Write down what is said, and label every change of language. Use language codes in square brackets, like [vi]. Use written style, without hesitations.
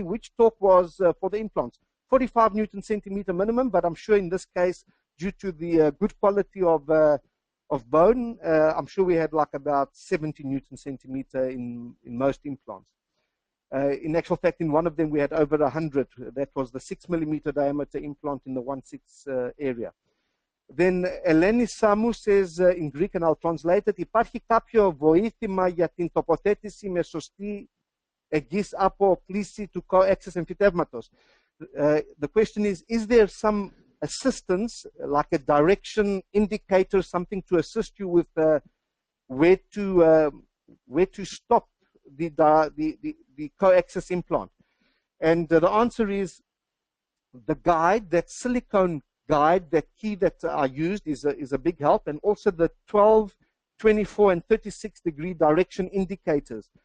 [en] Which torque was for the implants? 45 Newton centimeter minimum, but I'm sure in this case, due to the good quality of bone, I'm sure we had like about 70 Newton centimeter in most implants. In actual fact, in one of them, we had over 100. That was the 6mm diameter implant in the 1/6 area. Then Eleni Samu says in Greek, and I'll translate it, [el] υπάρχει κάποιο βοήθημα για την τοποθέτηση με σωστή εγγύς από κλίση του co-axis εμφυτεύματος? [en] The question is there some assistance, like a direction indicator, something to assist you with where to stop the coaxial implant. And the answer is the guide, that silicone guide, that key that I used is a big help, and also the 12, 24, and 36-degree direction indicators.